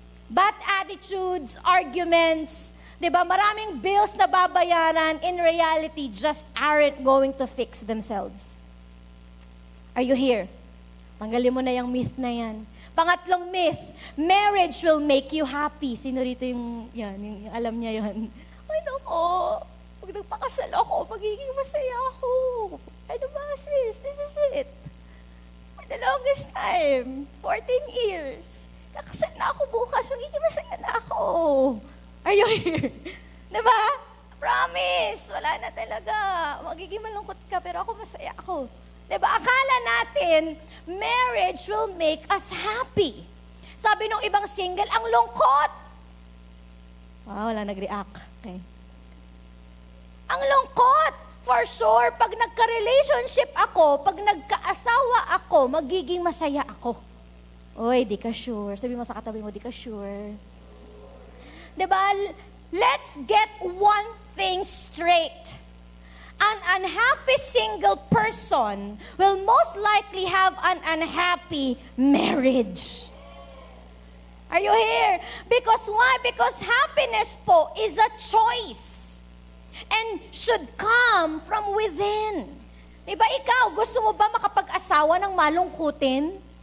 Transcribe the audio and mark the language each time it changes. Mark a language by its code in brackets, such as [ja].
[en] Bad attitudes, arguments, 'di ba? [tl] Maraming bills na babayaran, [en] in reality just aren't going to fix themselves. Are you here? [tl] Tanggalin mo na yung myth na yan. Pangatlong myth, [en] marriage will make you happy. [tl] Sino rito yung alam niya yan? Ay, naku, pag nagpakasal ako, magiging masaya ako. Ano ba, sis? [en] This is it. For the longest time, 14 years. [tl] Kakasal na ako bukas, magiging masaya na ako. [en] Are you here? [tl] Diba? Promise, wala na talaga. Magiging malungkot ka, pero ako masaya ako. Diba? Akala natin, [en] marriage will make us happy. [tl] Sabi nung ibang single, ang lungkot. Wow, wala nag-react. Okay. Ang lungkot. For sure, pag nagka-relationship ako, pag nagka-asawa ako, magiging masaya ako. Oy, di ka sure. Sabi mo sa katabi mo, di ka sure. Diba? [en] Let's get one thing straight. An unhappy single person will most likely have an unhappy marriage. Are you here? Because why? Because happiness po is a choice. And should come from within. [tl] Diba ikaw, gusto mo ba makapag-asawa ng malungkutin?